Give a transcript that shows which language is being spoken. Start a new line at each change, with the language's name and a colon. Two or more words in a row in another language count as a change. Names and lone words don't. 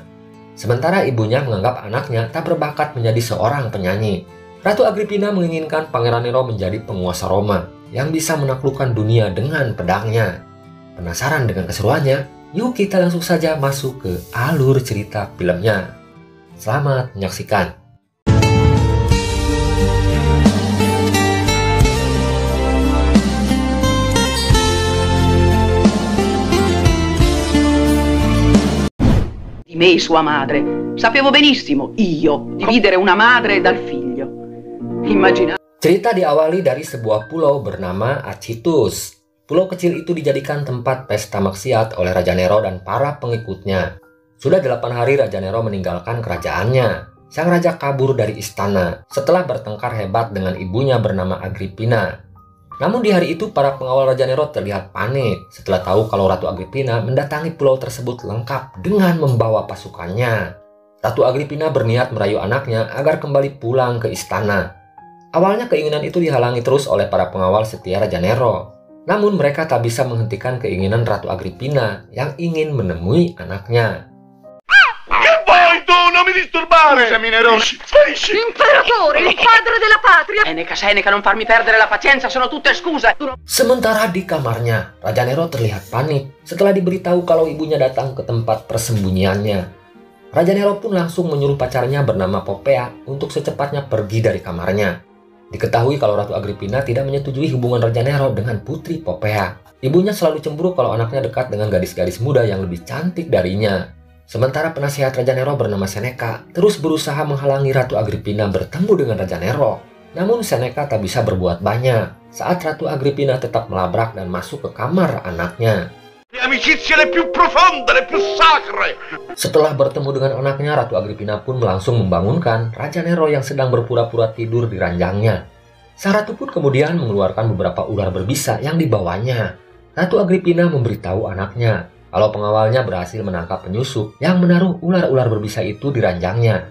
Indonesian: Sementara ibunya menganggap anaknya tak berbakat menjadi seorang penyanyi. Ratu Agripina menginginkan Pangeran Nero menjadi penguasa Roma yang bisa menaklukkan dunia dengan pedangnya. Penasaran dengan keseruannya? Yuk kita langsung saja masuk ke alur cerita filmnya. Selamat menyaksikan.
Italian: Di me e sua madre. Sapevo benissimo, io, dividere una madre dal figlio.
Indonesian: Cerita diawali dari sebuah pulau bernama Acitus. Pulau kecil itu dijadikan tempat pesta maksiat oleh Raja Nero dan para pengikutnya. Sudah 8 hari Raja Nero meninggalkan kerajaannya. Sang raja kabur dari istana setelah bertengkar hebat dengan ibunya bernama Agripina. Namun di hari itu para pengawal Raja Nero terlihat panik setelah tahu kalau Ratu Agripina mendatangi pulau tersebut lengkap dengan membawa pasukannya. Ratu Agripina berniat merayu anaknya agar kembali pulang ke istana. Awalnya keinginan itu dihalangi terus oleh para pengawal setia Raja Nero. Namun mereka tak bisa menghentikan keinginan Ratu Agripina yang ingin menemui anaknya.
Italian: Che vuoi tu? Non mi disturbare! Scusami, Nerone. Imperatore, il padre della patria! Seneca, non farmi perdere la pazienza, sono tutte scuse!
Indonesian: Sementara di kamarnya, Raja Nero terlihat panik setelah diberitahu kalau ibunya datang ke tempat persembunyiannya. Raja Nero pun langsung menyuruh pacarnya bernama Popea untuk secepatnya pergi dari kamarnya. Diketahui kalau Ratu Agripina tidak menyetujui hubungan Raja Nero dengan putri Popea. Ibunya selalu cemburu kalau anaknya dekat dengan gadis-gadis muda yang lebih cantik darinya. Sementara penasihat Raja Nero bernama Seneca terus berusaha menghalangi Ratu Agripina bertemu dengan Raja Nero. Namun Seneca tak bisa berbuat banyak saat Ratu Agripina tetap melabrak dan masuk ke kamar anaknya.
Italian: Le amicizie le più profonde, le più sacre!
Indonesian: Setelah bertemu dengan anaknya, Ratu Agripina pun langsung membangunkan Raja Nero yang sedang berpura-pura tidur di ranjangnya. Sang ratu pun kemudian mengeluarkan beberapa ular berbisa yang dibawanya. Ratu Agripina memberitahu anaknya kalau pengawalnya berhasil menangkap penyusup yang menaruh ular-ular berbisa itu di ranjangnya.